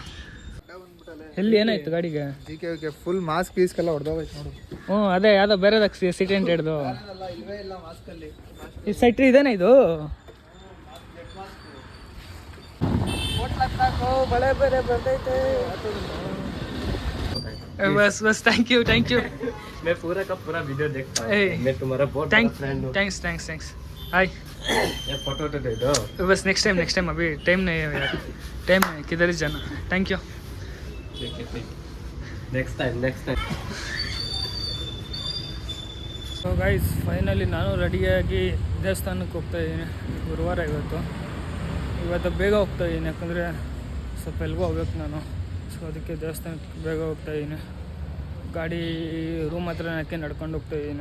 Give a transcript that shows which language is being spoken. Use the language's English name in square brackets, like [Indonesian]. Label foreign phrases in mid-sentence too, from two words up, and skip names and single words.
[Kannada] ಎಲ್ಲಿ ಏನಾಯ್ತು ಗಾಡಿಗೆ? ಫುಲ್ ಮಾಸ್ಕ್ ಪೀಸ್ಗೆಲ್ಲ ಹೊಡೆದೋಗೈತೆ ನೋಡು. ಹ್ಞೂ ಅದೇ ಯಾವುದೋ ಬೇರೆದಕ್ಕೆ ಆಕ್ಸಿಡೆಂಟ್ ಹಿಡ್ದು. ಈ ಸೈಟ್ರಿ ಇದೇನೆ ಇದು. ಬಳೆ ಬೇರೆ ಬರ್ತೈತೆ. [English] बस thank you [Hindi] मैं पूरा का पूरा वीडियो देखता हूँ. मैं तुम्हारा बहुत बड़ा फ्रेंड हूँ. [English] thanks hi. [Hindi] ये फोटो तो दे दो. बस [English] next time [Hindi] अभी टाइम नहीं है यार. टाइम है, किधर जाना. [English] thank you. next time. so guys, [Kannada] ಫೈನಲಿ ನಾನು ರೆಡಿಯಾಗಿ ದೇವಸ್ಥಾನಕ್ಕೆ ಹೋಗ್ತಾಯಿದ್ದೀನಿ. ಗುರುವಾರ ಇವತ್ತು ಬೇಗ ಹೋಗ್ತಾಯಿದ್ದೀನಿ, ಯಾಕಂದರೆ ಸ್ವಲ್ಪ ಎಲ್ಗೂ ಹೋಗ್ಬೇಕು ನಾನು. ಸೊ ಅದಕ್ಕೆ ದೇವಸ್ಥಾನಕ್ಕೆ ಬೇಗ ಹೋಗ್ತಾಯಿದ್ದೀನಿ. ಗಾಡಿ ರೂಮ್ ಹತ್ರ ಹಾಕಿ ನಡ್ಕೊಂಡು ಹೋಗ್ತಾಯಿದ್ದೀನಿ.